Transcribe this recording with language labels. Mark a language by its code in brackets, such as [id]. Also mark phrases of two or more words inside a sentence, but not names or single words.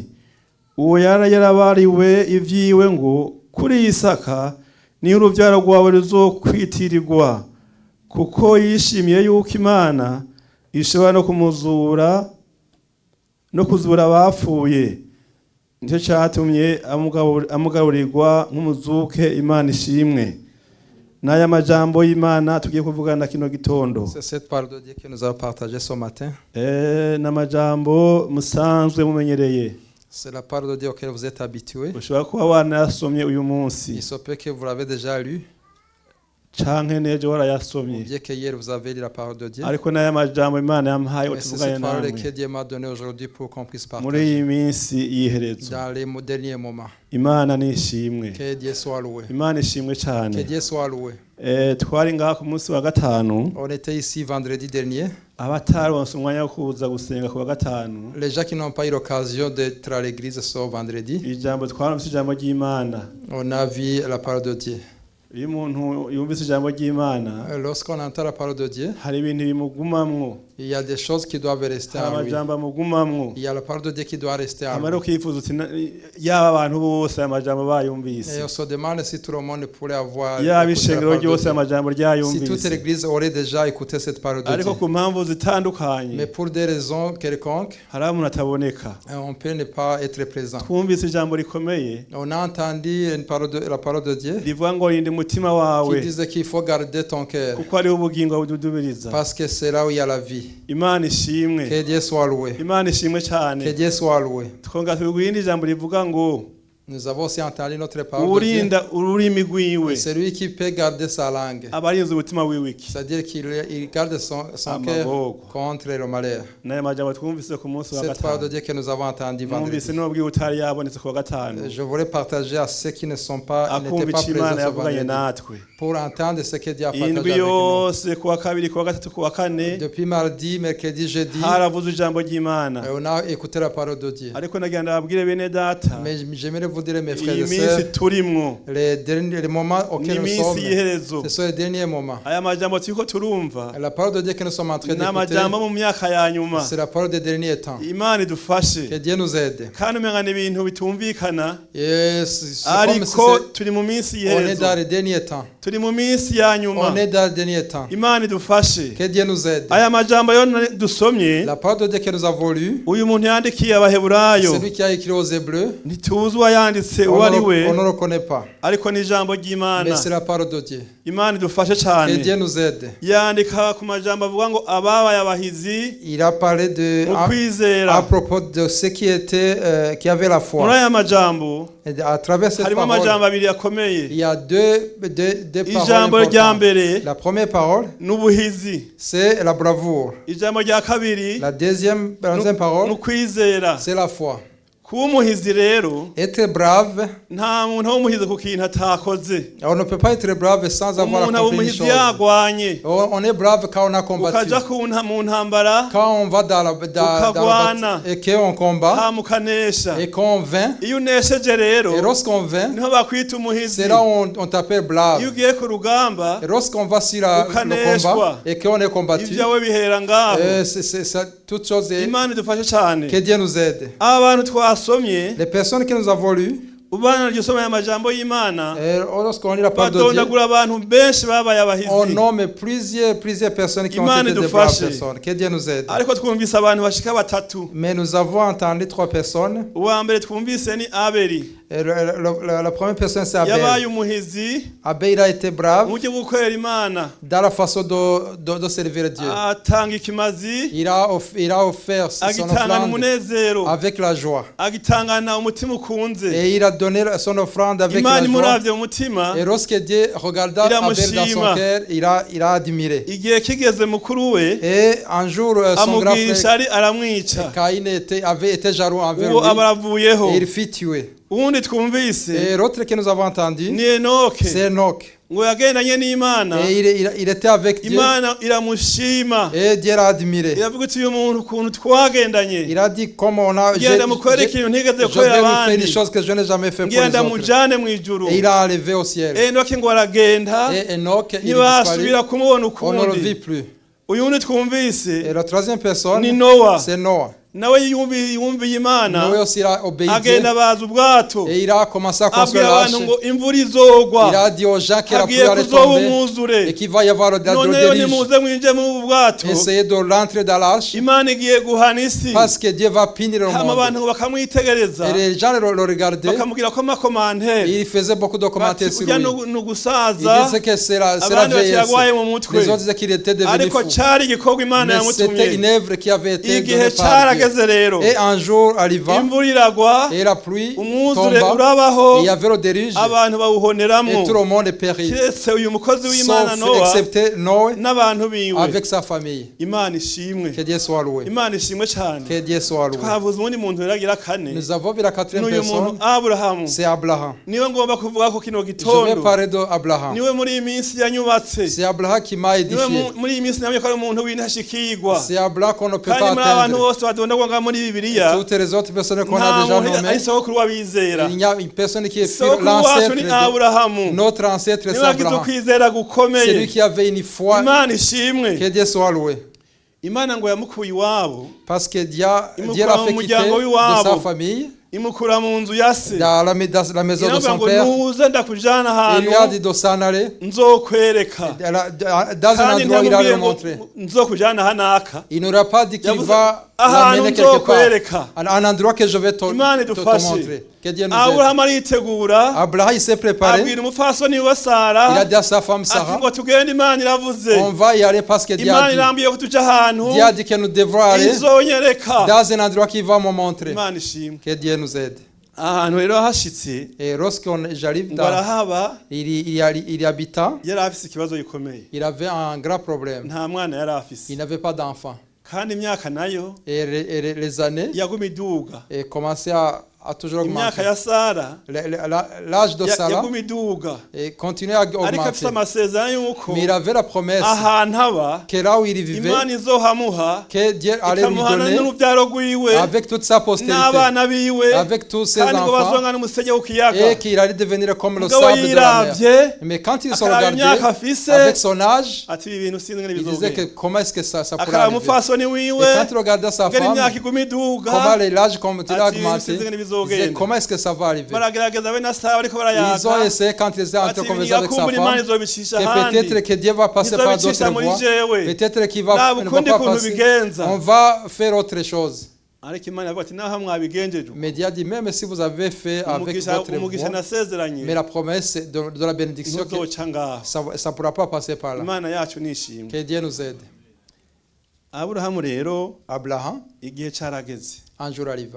[rn] Uwo yarabariwe ivyiwe ngo kuri Isaka ni uruvyaro rwawe ruzokwitirirwa, kuko yishimiye yuko Imana ishobora no kumuzura no kuzura abapfuye. Nicyo cyatumye amugarurirwa nk'umuzuke. Imana ishimwe. N'aya majambo y'Imana tugiye kuvugana kino gitondo. [fr] C'est cette parole de Dieu que nous avons partagée ce matin. [rn] N'amajambo musanzwe mumenyereye. [fr] C'est la parole de Dieu auquel vous êtes habitués. [rn] Ushobora kuba wanasomye uyu munsi. [fr] Il se peut que vous l'avez déjà lu. [rn] Canke nejo warayasomye. [fr] Bien que hier vous avez lu la parole de Dieu. [rn] Ariko n'aya majambo Imana yampaye [fr] Mais c'est [rn] utuvuganye [fr] cette parole [rn] namwe. [fr] que Dieu m'a donnée aujourd'hui pour qu'on puisse [rn] Muri [fr] partager. [rn] iyi minsi yiherezo. [fr] Dans les derniers moments. [rn] Imana nishimwe. [fr] Que Dieu soit loué. [rn] Imana ishimwe [fr] Que [rn] cyane. [fr] Dieu soit loué. [rn] Twari ngaha ku munsi wa gatanu. [fr] On était ici vendredi dernier. [rn] Abataronse umwanya wo kuza gusenga ku wa gatanu. [fr] Les gens qui n'ont pas eu l'occasion d'être à l'église ce vendredi, [rn] Ijambo twaramutse ijambo ry'Imana. [fr] on a vu la parole de Dieu. [rn] Iyo umuntu yumvise ijambo ry'Imana, [fr] Lorsqu'on entend la parole de Dieu, [rn] hari ibintu bimugumamwo. [fr] il y a des choses qui doivent rester [rn] Hari [fr] en lui. [rn] amajambo amugumamwo. [fr] Il y a la parole de Dieu qui doit rester en [rn] Amara [fr] lui. [rn] ukifuza uti yaba abantu bose aya majambo [fr] Et [rn] bayumvise. [fr] on se demande si tout le monde pourrait avoir [rn] Yaba [fr] écouté la [rn] ishengero [fr] parole de [rn] ryose [fr] Dieu. [rn] amajambo [fr] Si toute [rn] ryayumvise. [fr] l'église aurait déjà écouté cette parole de [rn] Ariko [fr] Dieu. [rn] ku mpamvu zitandukanye [fr] Mais pour des raisons quelconques, [rn] hari umuntu ataboneka. [fr] on peut ne pas être présent. [rn] Twumvise ijambo rikomeye [fr] On a entendu la parole de Dieu [rn] rivuga ngo yinde umutima wawe [fr] qui disait qu'il faut garder ton cœur [rn] kuko ariho ubugingo bududubiriza. [fr] parce que c'est là où il y a la vie. [rn] Imana ishimwe. [fr] Que Dieu soit loué. [rn] Imana ishimwe [fr] Que [rn] cyane. [fr] Dieu soit loué. [rn] Twonga twigwindi ijambo rivuga ngo [fr] Nous avons aussi entendu notre parole de Dieu. [rn] urinda ururimi rwiwe [fr] Celui qui peut garder sa langue, [rn] abarinze umutima wiwe iki. [fr] c'est-à-dire qu'il garde son cœur [rn] Amaboko. [fr] contre le malheur. [rn] N'aya majambo twumvise ku munsi wa [fr] Cette parole de [rn] gatanu. [fr] Dieu que nous avons entendue [rn] Mwumvise [fr] vendredi. [rn] n'ubwiye utari yabonetse ku wa gatanu. [fr] Je voudrais partager à ceux qui ne sont pas, n'étaient [rn] Akumva [fr] pas [rn] icyo [fr] présents [rn] Imana [fr] ce [rn] yavuganye [fr] vendredi, [rn] natwe. [fr] pour entendre ce que Dieu a partagé [rn] Indwi [fr] avec nous. [rn] yose ku wa kabiri, ku wa gatatu, ku wa kane [fr] Depuis mardi, mercredi, jeudi, [rn] haravuze ijambo ry'Imana. [fr] on a écouté la parole de Dieu. [rn] Ariko nagira ndababwire bene data, [fr] Mais j'aimerais vous dire, mes frères [rn] iyi [fr] et [rn] minsi [fr] sœurs, [rn] turimwo [fr] les moments [rn] ni [fr] auxquels nous sommes, [rn] iminsi y'iherezo. [fr] ce sont les derniers moments. [rn] Aya majambo turiko turumva [fr] La parole de Dieu que nous sommes en train [rn] ni amajambo [fr] d'écouter, [rn] mu myaka ya nyuma. [fr] c'est la parole des derniers temps. [rn] Imana idufashe [fr] Que Dieu nous aide. [rn] kandi umenga ni ibintu bitumvikana, [fr] Et c'est comme si [rn] ariko turi mu minsi [fr] on est [rn] y'iherezo. [fr] dans les derniers temps. [rn] Turi mu minsi ya nyuma. [fr] On est dans les derniers temps. [rn] Imana idufashe. [fr] Que Dieu nous aide. [rn] Aya majambo yo dusomye, [fr] La parole de Dieu que nous avons lue, [rn] uyu muntu yandikiye Abaheburayo, [fr] celui qui a écrit aux Hébreux, [rn] ntituzi uwayanditse [fr] on [rn] uwo ari we, [fr] ne le reconnaît pas. [rn] ariko ni ijambo [fr] Mais [rn] ry'Imana. [fr] c'est la parole de Dieu. [rn] Imana idufashe [fr] Que Dieu [rn] cyane. [fr] nous aide. [rn] Yandika ku majambo avuga ngo ababaye abahizi [fr] Il a parlé [rn] mu [fr] à [rn] kwizera. [fr] propos de ceux qui étaient, qui avaient la [rn] Muri [fr] foi. [rn] aya majambo [fr] Et à travers cette [rn] harimo [fr] parole, [rn] amajambo abiri akomeye. [fr] il y a deux [rn] Ijambo [fr] paroles [rn] rya [fr] importantes. [rn] mbere [fr] La première parole, [rn] n'ubuhizi. [fr] c'est la bravoure. [rn] Ijambo rya kabiri [fr] La deuxième parole, [rn] n'ukwizera. [fr] c'est la foi. [rn] Kuba umuhizi rero [fr] Être brave, [rn] nta muntu w'umuhizi ku kintu atakoze. [fr] on ne peut pas être brave sans avoir [rn] Umuntu aba [fr] accompli une [rn] umuhizi [fr] chose. [rn] yagwanye, [fr] On est brave quand on a combattu. [rn] ukaja mu ntambara [fr] Quand on va dans la [rn] Ukagwana. [fr] et qu'on combat [rn] hama ukanesha. [fr] et qu'on vainc, [rn] Iyo unesheje rero [fr] et lorsqu'on vainc, [rn] niho bakwita umuhizi. [fr] c'est là où on t'appelle brave. [rn] Iyo ugiye ku rugamba [fr] Et lorsqu'on va sur le [rn] Ukaneshwa. [fr] combat et qu'on est combattu, [rn] ibyawe bihera ngaho. [fr] c'est toute chose. [rn] Imana idufashe cyane. [fr] Que Dieu nous aide. [rn] Abantu twasomye [fr] Les personnes que nous avons lues, [rn] ubana ryosoma aya majambo y'Imana [fr] lorsqu'on lit la parole de Dieu, [rn] badondagura abantu benshi babaye abahizi [fr] on nomme plusieurs personnes qui ont [rn] Imana [fr] été des braves [rn] idufashe. [fr] personnes. Que Dieu nous aide. [rn] ariko twumvise abantu bashika batatu. [fr] Mais nous avons entendu 3 personnes. [rn] Uwa mbere twumvise ni Abeli [fr] Et la première personne, c'est [rn] yabaye [fr] Abel. [rn] umuhizi [fr] Abel a été brave [rn] mu buryo bwo gukorera Imana, [fr] dans la façon de servir Dieu. [rn] atanga ikimazi, [fr] Il a offert son [rn] agitangana [fr] offrande [rn] umunezero, [fr] avec la joie. [rn] agitangana umutima ukunze. [fr] Et il a donné son offrande avec [rn] Imana [fr] la joie. [rn] imuravye mu mutima, [fr] Et lorsque Dieu regarda Abel dans son [rn] iramushima. [fr] cœur, il a admiré. [rn] igihe kigeze mukuru we [fr] Et un jour, son grand [rn] amubwisha [fr] frère [rn] ari aramwica, [fr] Caïn avait été jaloux envers [rn] uwo [fr] lui. [rn] abaravuyeho. [fr] Et il fit tuer. [rn] Uwundi twumvise [fr] Et l'autre que nous avons entendu, [rn] ni Enoke, [fr] c'est Enoch. [rn] ngo yagendanye n'Imana, [fr] Et il était avec Dieu. [rn] Imana iramushima, [fr] Et Dieu l'a admiré. [rn] iravuga iti uyu muntu ukuntu twagendanye, [fr] Il a dit, comme on a... [rn] ngenda mukorere ikintu ntigeze [fr] je vais [rn] gukorera [fr] lui faire [rn] abandi, [fr] des choses que je n'ai jamais fait pour les [rn] ngenda [fr] autres. [rn] mujane mw'ijuru. [fr] Et il a enlevé au ciel. [rn] Enoke ngo aragenda [fr] Et Enoch, il [rn] ntibasubira [fr] disparut. [rn] kumubona [fr] On ne le vit [rn] ukundi. [fr] plus. [rn] Uyundi twumvise [fr] Et la troisième personne, [rn] ni Nowa, [fr] c'est Noah. [rn] nawe yumviye Imana, [fr] Noé aussi a obéi Dieu. [rn] agenda baza ubwato, [fr] Et il a commencé à construire [rn] abwira [fr] l'arche. [rn] abantu ngo imvura izogwa, [fr] Il a dit aux gens que la pluie [rn] hagiye [fr] allait [rn] kuzoba [fr] tomber [rn] umwuzure, [fr] et qu'il va y avoir de [rn] none [fr] la [rn] rero [fr] déluge. [rn] nimuze mwinjire muri ubu bwato, [fr] Essayez de rentrer dans l'arche [rn] Imana igiye guhana isi. [fr] parce que Dieu va punir le [rn] hama [fr] monde. [rn] abantu ngo bakamwitegereza, [fr] Et les gens le regardaient. [rn] bakamubwira ko amakomantere [fr] Et il faisait beaucoup de [rn] bati [fr] commentaires sur [rn] ujya [fr] lui. [rn] ni [fr] Il [rn] ugusaza, [fr] disait que c'est la [rn] abandi bati [fr] vieillesse. [rn] yagwaye mu mutwe, [fr] Les autres disaient qu'il était devenu [rn] ariko [fr] fou. [rn] cari igikorwa Imana [fr] Mais c'était une [rn] yamutumye. [fr] œuvre qui avait été [rn] Igihe [fr] donnée par Dieu. [rn] carageze rero, [fr] Et un jour arriva, [rn] imvura iragwa, [fr] et la pluie [rn] umwuzure [fr] tomba, [rn] urabaho, [fr] et il y avait le déluge, [rn] abantu [fr] et [rn] bawuhoneramo, [fr] tout le monde périt. [rn] kiretse uyu mukozi w'Imana [fr] Sauf [rn] Nowa [fr] excepté Noé [rn] n'abantu biwe. [fr] avec sa famille. [rn] Imana ishimwe, [fr] Que Dieu soit loué. [rn] Imana ishimwe cyane. [fr] Que Dieu soit loué. [rn] Twavuze ubundi muntu yaragira kane, [fr] Nous avons vu la quatrième [rn] n'uyu muntu [fr] personne, [rn] Aburahamu, [fr] c'est Abraham. [rn] niwe ngomba kuvuga ko kino [fr] Je vais [rn] gitondo, [fr] parler d'Abraham. [rn] niwe muri iyi minsi yanyubatse, [fr] C'est Abraham qui m'a [rn] niwe [fr] édifié. [rn] muri iyi minsi namye ko ari umuntu w'intashikirwa, [fr] C'est Abraham qu'on ne peut [rn] kandi [fr] pas [rn] muri abantu [fr] atteindre. [rn] bose badondagwa nga muri Bibiliya [fr] Toutes les autres personnes qu'on [rn] nta [fr] a déjà [rn] muntu [fr] nommées, [rn] ari sogokuru w'abizera. [fr] il y a une personne qui est [rn] Sogokuru wacu [fr] l'ancêtre [rn] ni [fr] de [rn] Aburahamu, [fr] notre ancêtre, c'est [rn] niwe agize [fr] Abraham. [rn] ukwizera [fr] C'est lui [rn] gukomeye. [fr] qui avait une foi. [rn] Imana ishimwe. [fr] Que Dieu soit loué. [rn] Imana ngo yamukuye iwabo, [fr] Parce que Dieu [rn] Imukura [fr] l'a [rn] mu [fr] fait quitter [rn] muryango [fr] de [rn] w'iwabo. [fr] sa famille, [rn] imukura mu nzu ya se, [fr] dans la maison de [rn] iravuga [fr] son [rn] ngo [fr] père. [rn] nuze ndakujana [fr] Il lui a [rn] ahantu [fr] dit de s'en aller. [rn] nzokwereka, [fr] Dans un [rn] kandi [fr] endroit où il allait [rn] ntamubwiye [fr] le [rn] ngo [fr] montrer. [rn] nzokujana hanaka, [fr] Il n'aura pas dit qu'il [rn] yavuze [fr] va [rn] ahantu [fr] l'amener quelque [rn] nzokwereka. [fr] part. Un endroit que je vais te [rn] Imana [fr] te [rn] idufashe. [fr] montrer. Que Dieu nous aide. [rn] Aburahamu aritegura, [fr] Abraham, il s'est préparé. [rn] abwira umupfasoni we [fr] Il a [rn] Sara [fr] dit à sa femme [rn] ati [fr] Sarah, [rn] ngo tugende, Imana iravuze, [fr] on va y aller parce que Dieu [rn] Imana [fr] a dit. [rn] irambiye ko tuja ahantu [fr] Dieu a dit que nous devrons aller [rn] izonyereka. [fr] dans un endroit qu'il va me montrer. [rn] Imana ishimwe. [fr] Que Dieu nous aide. [rn] Ahantu rero hashitse [fr] Et lorsqu'arrive [rn] ngo [fr] dans, [rn] arahaba, [fr] il y habita, [rn] yari afise ikibazo gikomeye, [fr] il avait un grand problème. [rn] nta mwana yari afise, [fr] Il n'avait pas d'enfant. [rn] kandi imyaka nayo [fr] Et les années [rn] yaguma iduga, [fr] commençaient à toujours [rn] imyaka [fr] augmenter. [rn] ya Sara [fr] L'âge de Sarah [rn] yaguma iduga, [fr] continuait à [rn] ariko afise [fr] augmenter. [rn] amasezerano y'uko [fr] Mais il avait la promesse [rn] ahantu aba [fr] que là où il vivait, [rn] Imana izohamuha, [fr] que Dieu allait lui [rn] ikamuhana [fr] donner [rn] n'urubyaro rwiwe [fr] avec toute sa postérité, [rn] n'abana biwe, [fr] avec tous ses [rn] kandi ngo [fr] enfants, [rn] bazongana n'umusege w'ikiyaga. [fr] et qu'il allait devenir comme le [rn] Mugabo [fr] sable de la mer. [rn] yiravye [fr] Mais quand il se [rn] akaraba imyaka [fr] regardait [rn] afise, [fr] avec son âge, [rn] ati ibi bintu sinzi ngene [fr] il disait que [rn] bizogenda. [fr] comment est-ce que ça pourrait [rn] Akaraba [fr] arriver. [rn] umupfasoni [fr] Et [rn] wiwe [fr] quand il regardait sa [rn] ngene [fr] femme, [rn] imyaka iguma iduga, [fr] comment l'âge continue à [rn] ati [fr] augmenter, [rn] sinzi ngene [fr] il disait [rn] bizogenda. [fr] comment est-ce que ça va arriver. [rn] Baragerageza be na Sara bariko [fr] Ils ont [rn] barayaga, [fr] essayé quand ils étaient en train [rn] ati [fr] de [rn] ibi [fr] converser avec sa [rn] ngigakumbura Imana [fr] femme, [rn] izobicisha [fr] que [rn] ahandi, [fr] peut-être que Dieu va passer par [rn] izobicisha [fr] d'autres [rn] muri [fr] voies, [rn] jewe, [fr] peut-être qu'il [rn] nta [fr] va, ne va [rn] bukundi [fr] pas [rn] kuntu [fr] passer. [rn] bigenza. [fr] On va faire autre chose. [rn] Ariko Imana iravuga ati naho mwabigenjeje [fr] Mais Dieu a dit, même si vous avez fait avec votre [rn] umugisha [fr] voix, [rn] nasezeranye [fr] mais la promesse de la bénédiction, [rn] ntuzoca ngaho. [fr] ça ne pourra pas passer par là. [rn] Imana yacu nishimwe. [fr] Que Dieu nous aide. [rn] Aburahamu rero [fr] Abraham, [rn] igihe carageze, [fr] un jour arriva,